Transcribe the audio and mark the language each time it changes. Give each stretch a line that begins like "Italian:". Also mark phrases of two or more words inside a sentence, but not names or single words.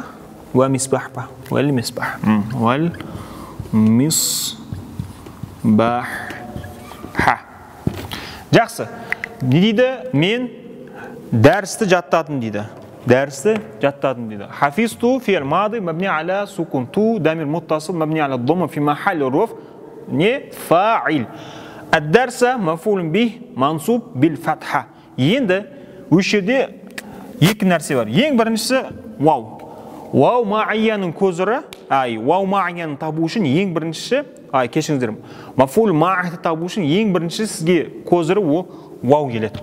Arabic: والمصباح ба? والمصباح. والمصباح.
Kazakh: Жақсы. Не дейді? Мен дәрісті жаттадым дейді. Дәрісті жаттадым дейді.
Arabic: حفظت فعل ماض مبني على السكون. تُ ضمير متصل مبني على الضمة في محل رفع не фа'ил. الدرس مفعول به منصوب بالفتحة.
Kazakh: Енді осы жерде екі нәрсе бар. Ең біріншісі вау. Вау мa'ияның көзірі, вау мa'ияның табу үшін ең біріншісі, кешіңіздер,
Arabic: مفعول معه
Kazakh: табу үшін ең біріншісі сізге көзірі вау келеді.